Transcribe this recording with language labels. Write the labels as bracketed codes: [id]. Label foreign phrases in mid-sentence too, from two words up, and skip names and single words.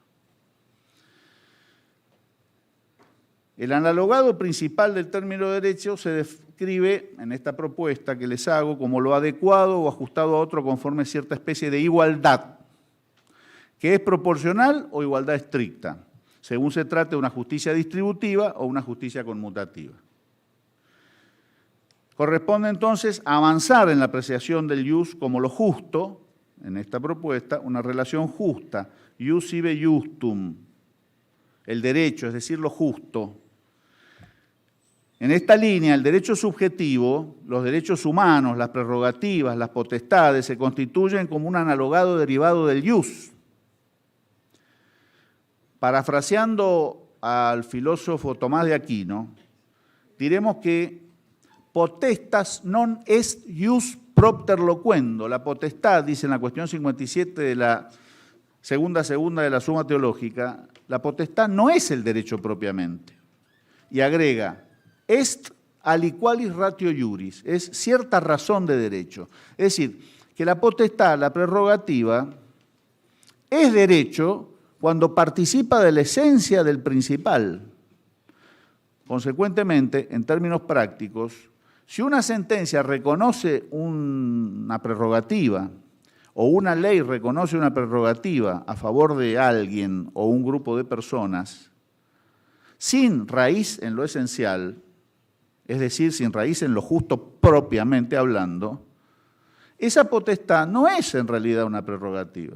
[es] El analogado principal del término derecho se describe en esta propuesta que les hago como lo adecuado o ajustado a otro conforme a cierta especie de igualdad, que es proporcional o igualdad estricta, según se trate de una justicia distributiva o una justicia conmutativa. Corresponde entonces avanzar en la apreciación del ius como lo justo, en esta propuesta, una relación justa, [la] ius ibe justum, [es] el derecho, es decir, lo justo. En esta línea, el derecho subjetivo, los derechos humanos, las prerrogativas, las potestades, se constituyen como un analogado derivado del ius. Parafraseando al filósofo Tomás de Aquino, diremos que [la] potestas non est ius propter loquendo. [es] La potestad, dice en la cuestión 57 de la segunda de la Suma Teológica, la potestad no es el derecho propiamente. Y agrega, [la] est aliqualis ratio iuris, [es] es cierta razón de derecho. Es decir, que la potestad, la prerrogativa, es derecho cuando participa de la esencia del principal. Consecuentemente, en términos prácticos, si una sentencia reconoce una prerrogativa o una ley reconoce una prerrogativa a favor de alguien o un grupo de personas, sin raíz en lo esencial, es decir, sin raíz en lo justo propiamente hablando, esa potestad no es en realidad una prerrogativa.